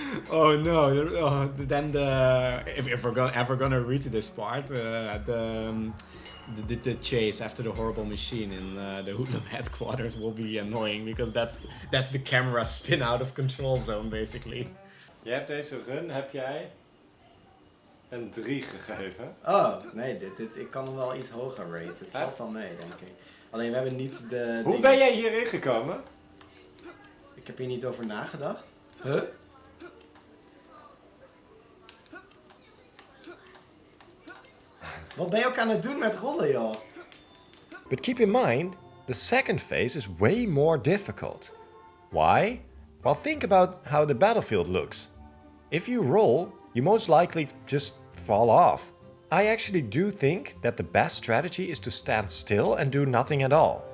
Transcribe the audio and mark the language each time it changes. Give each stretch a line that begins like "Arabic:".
English: Oh no! Then if we're ever gonna reach this part, the chase after the horrible machine in the Hoodlum headquarters will be annoying because that's the camera spin out of control zone basically.
Dutch: Je hebt deze run, heb jij een 3 gegeven. Oh, nee, ik kan hem wel iets hoger raten. Het valt wel mee, denk ik. Alleen we hebben niet de... Hoe ben jij hierin gekomen? Ik heb hier niet over nagedacht. Huh? Wat ben je ook aan het doen met rollen, joh?
English: But keep in mind, the second phase is way more difficult. Why? Well, think about how the battlefield looks. If you roll, you most likely just fall off. I actually do think that the best strategy is to stand still and do nothing at all.